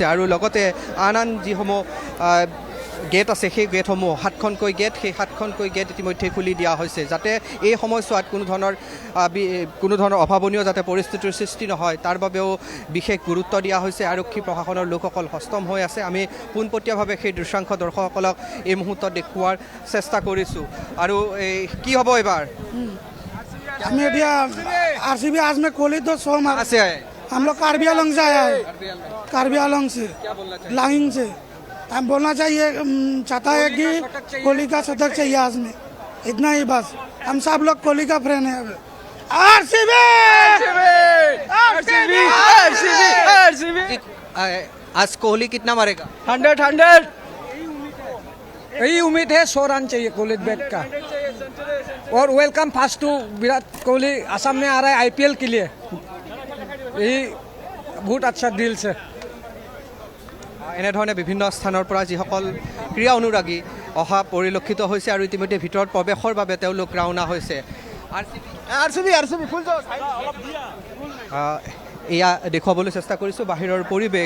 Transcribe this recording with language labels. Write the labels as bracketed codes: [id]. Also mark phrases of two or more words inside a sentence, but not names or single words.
[as] আৰু লগতে আন যিসমূহ গেট আছে সেই গেটসমূহ 7খনকৈ গেট, সেই 7খনকৈ গেট ইতিমধ্যে খুলি দিয়া হৈছে, যাতে এই সময়ছোৱাত কোনো ধৰণৰ অভাৱনীয় যাতে পৰিস্থিতিৰ সৃষ্টি নহয় তাৰ বাবেও বিশেষ গুৰুত্ব দিয়া হৈছে। আৰক্ষী প্ৰশাসনৰ লোকসকল সষ্টম হৈ আছে। আমি পোনপটীয়াভাৱে সেই দৃশ্যাংশ দৰ্শকসকলক এই মুহূৰ্তত দেখুওৱাৰ চেষ্টা কৰিছোঁ। আৰু কি হ'ব এইবাৰ? [hi] हमें RCB आज में कोहली तो सो मारा [as] আছে [hi] हम लोग कार्बी आलंग से आया है। कार्बी आलंग से लाइंग से हम बोलना चाहिए चाहता है कि कोहली का शतक चाहिए आज में, इतना ही बस। हम सब लोग कोहली का फ्रेंड है। RCB आज कोहली कितना मारेगा? 100 यही उम्मीद है। 100 रन चाहिए कोहली बैट का। और [en] welcome first to [hi] विराट कोहली असम में आ रहा है IPL के लिए। यही बहुत अच्छा डील से। [as] এনেধৰণে বিভিন্ন স্থানৰ পৰা যিসকল ক্ৰীড়া অনুৰাগী অহা পৰিলক্ষিত হৈছে, আৰু ইতিমধ্যে ভিতৰত প্ৰৱেশৰ বাবে তেওঁলোক ৰাওনা হৈছে। RCB ফুল এয়া দেখুৱাবলৈ চেষ্টা কৰিছোঁ বাহিৰৰ পৰিৱেশ।